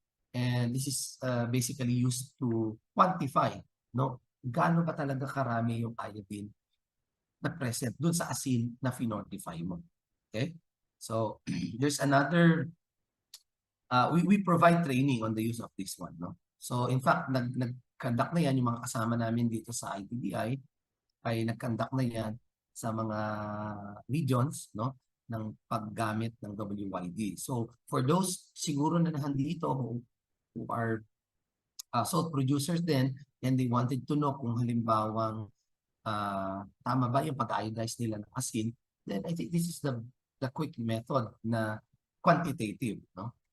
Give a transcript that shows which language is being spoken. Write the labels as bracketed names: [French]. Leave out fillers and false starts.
[English] And this is basically used to quantify, [Filipino] no, gaano ba talaga karami yung iodine na present dun sa asin na finortify mo. Okay? [English] So there's another, we provide training on the use of this one. No? [Filipino] So in fact, nag-conduct na yan yung mga kasama namin dito sa ITDI, ay nag-conduct na yan sa mga regions, no, ng paggamit ng WYD. [English] So for those siguro na nandito who are salt producers then, and they wanted to know [Filipino] kung halimbawang tama ba yung pag-iodize nila ng asin, [English] then I think this is the quick method na quantitative, no?